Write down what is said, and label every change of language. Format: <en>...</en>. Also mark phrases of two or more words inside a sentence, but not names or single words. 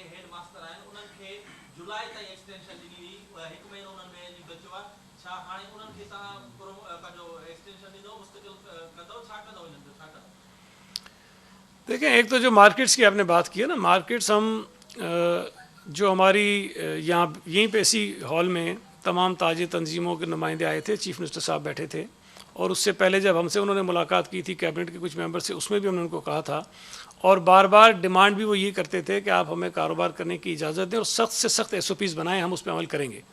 <en>head master</en> <sd>आहिनि उन्हनि खे जुलाई ताईं एक्सटेंशन ॾिनी हुई, 1 महीनो उन्हनि में बचियो आहे, छा हाणे उन्हनि खे तव्हां पंहिंजो एक्सटेंशन ॾींदव, मुस्तकिल कंदव, छा कंदव हिननि जो, छा कंदव؟</sd> <ur>دیکھیں، ایک تو جو مارکیٹس کی آپ نے بات کی ہے نا، مارکیٹس ہم جو ہماری یہاں یہیں پہ اسی ہال میں تمام تاجر تنظیموں کے نمائندے آئے تھے،</ur> <en>chief minister</en> <ur>صاحب بیٹھے تھے، اور اس سے پہلے جب ہم سے انہوں نے ملاقات کی تھی کیبنٹ کے کچھ ممبر سے، اس میں بھی ہم نے ان کو کہا تھا، اور بار بار ڈیمانڈ بھی وہ یہ کرتے تھے کہ آپ ہمیں کاروبار کرنے کی اجازت دیں اور سخت سے سخت SOPs بنائیں، ہم اس پہ عمل کریں گے۔</ur>